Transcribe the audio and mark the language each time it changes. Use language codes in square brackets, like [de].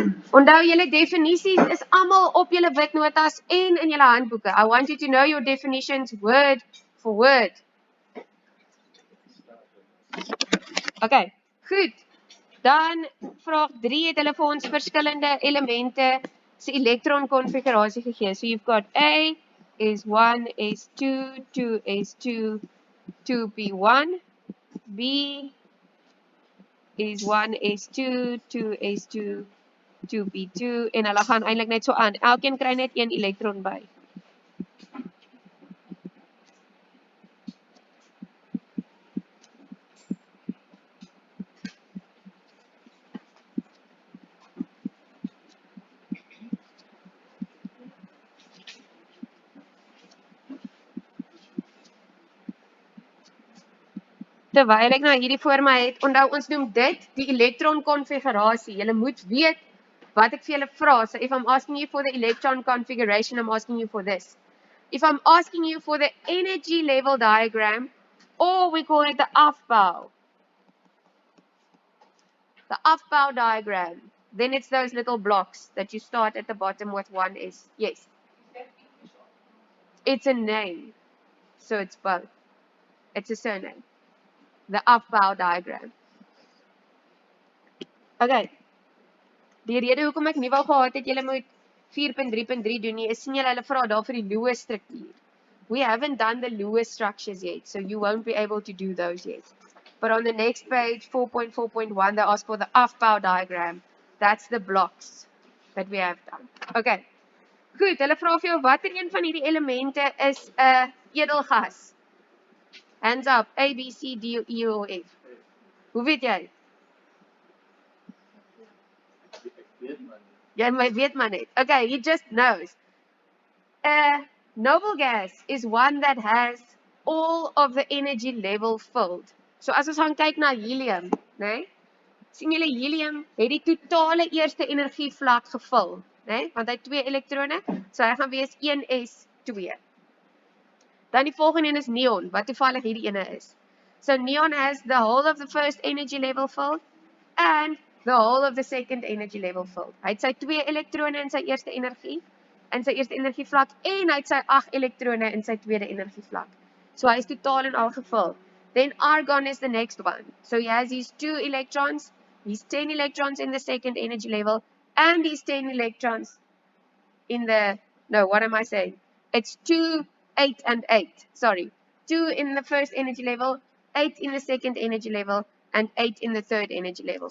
[af] Onthou julle definisies is almal op julle witnotas en in julle handboeke. [en] I want you to know your definitions word for word. [af] Okay, goed. Dan vraag 3 het hulle vir ons verskillende elemente se elektron konfigurasie gegee. [en] So you've got A is 1 S2, 2 S2, 2p1, B is 1 S2, 2 S2, 2p2 [af] en hulle gaan eintlik net so aan. Elkeen kry net een elektron by. Terwyl ek nou hierdie voor my het, onthou ons noem dit die elektron konfigurasie. Julle moet weet wat ek vir julle vra. [en] So if I'm asking you for the electron configuration, I'm asking you for this. If I'm asking you for the energy level diagram, or we call it the Aufbau diagram, then it's those little blocks that you start at the bottom with 1s. Yes. It's a name. So it's both. It's a surname. The Aufbau diagram. Okay. [af] Die rede hoekom ek nie wou gehad het julle moet 4.3.3 doen nie, is sien julle hulle vra daar vir die Lewis struktuur. [en] We haven't done the Lewis structures yet, so you won't be able to do those yet. But on the next page, 4.4.1, they ask for the Aufbau diagram. That's the blocks that we have done. Okay. [af] Goed, hulle vra vir jou watter een van hierdie elemente is 'n edelgas? [en] Hands up, A, B, C, D, E or F. [af] Hoe weet jy? Jy weet maar net. [en] Okay, he just knows. A noble gas is one that has all of the energy level filled. [af] So as ons gaan kyk na helium, né? Sien julle helium het die totale eerste energievlak gevul, né? Want hy het 2 elektrone, so hy gaan wees 1s2. Dan die volgende een is neon, wat toevallig hierdie ene is. [en] So neon has the whole of the first energy level filled and the whole of the second energy level filled. [af] Hy het sy 2 elektrone in sy eerste energievlak en hy het sy 8 elektrone in sy tweede energievlak. So hy is totaal en al gevul. [en] Then argon is the next one. So he has his 2 electrons, he's 10 electrons in the second energy level and he's 10 electrons in the, no, what am I saying? It's 2, 8 and 8. Sorry. 2 in the first energy level, 8 in the second energy level, and 8 in the third energy level.